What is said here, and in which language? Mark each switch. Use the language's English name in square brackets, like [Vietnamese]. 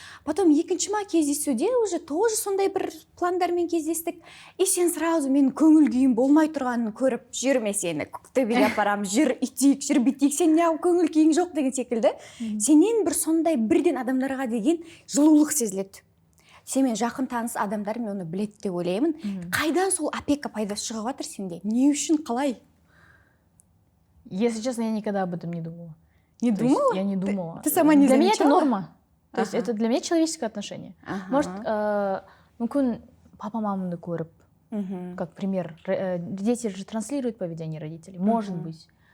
[Kazakh] Потом екіншіма кездесуде [Russian] уже тоже [Kazakh] сондай бір пландармен кездестік. И сен сразу мен көңіл күйім болмай тұрғанын көріп, жүрме сені, Көктөбеге апарам, жүр үйтейік, жүр бүйтейік, сен неғып көңіл күйің жоқ деген секілді. Сенен бір сондай бірден адамдарға деген жылулық сезіледі. Семен жақын таныс адамдар мен оны біледі деп ойлаймын. Қайдан сол опека пайдасы шығып жатыр сенде? Не үшін, қалай? [Russian] Если честно, я никогда об этом не думала. Не думала? Я не думала. Ты сама не замечала? Для меня это норма. То есть это для меня человеческое отношение. Может, [Kazakh] мүмкін папа-мамамды көріп, [Russian] как пример, дети же транслируют поведение родителей. Может быть.